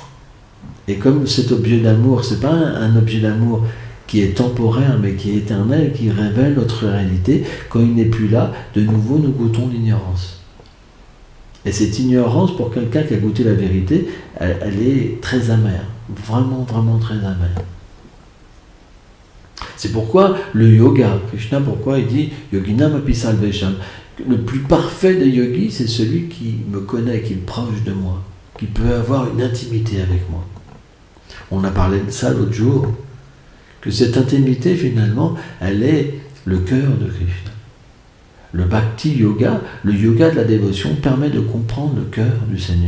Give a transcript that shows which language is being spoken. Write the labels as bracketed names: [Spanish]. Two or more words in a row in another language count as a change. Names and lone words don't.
[French] Et comme cet objet d'amour, ce n'est pas un objet d'amour qui est temporaire, mais qui est éternel, qui révèle notre réalité, quand il n'est plus là, de nouveau nous goûtons l'ignorance. Et cette ignorance, pour quelqu'un qui a goûté la vérité, elle est très amère. Vraiment, vraiment très amère. C'est pourquoi le yoga, Krishna, pourquoi il dit « [Sanskrit] योगिनाम् अपि सर्वेषाम् ». [French] Le plus parfait des yogis, c'est celui qui me connaît, qui est proche de moi, qui peut avoir une intimité avec moi. On a parlé de ça l'autre jour, que cette intimité, finalement, elle est le cœur de Krishna. Le bhakti yoga, le yoga de la dévotion, permet de comprendre le cœur du Seigneur.